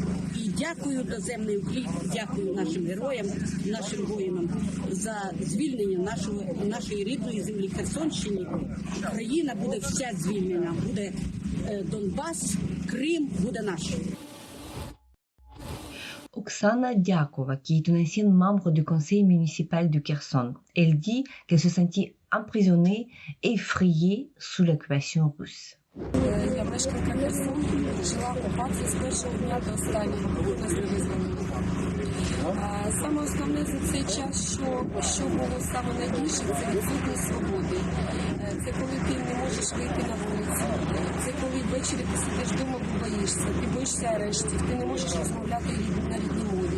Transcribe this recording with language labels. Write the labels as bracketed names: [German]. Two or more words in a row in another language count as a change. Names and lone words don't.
[Ukrainian] І дякую доземний Уклін, дякую нашим героям, нашим воїнам за звільнення нашої рідної землі Херсонщини. Україна буде вся звільнена, буде Донбас, Крим, буде наш. [French] Oksana Diakova, qui est une ancienne membre du conseil municipal de Kherson. Elle dit qu'elle se sentit emprisonnée, effrayée sous l'occupation russe. [Ukrainian] Я мешканка Херсону, жила в окупації з першого дня до останнього, поки нас не визволили. Саме основне за цей час, що було саме найбільше, це відсутність свободи. Це коли ти не можеш вийти на вулицю, це коли ввечері ти сидиш вдома, боїшся, ти боїшся арештів, ти не можеш розмовляти на рідній мові.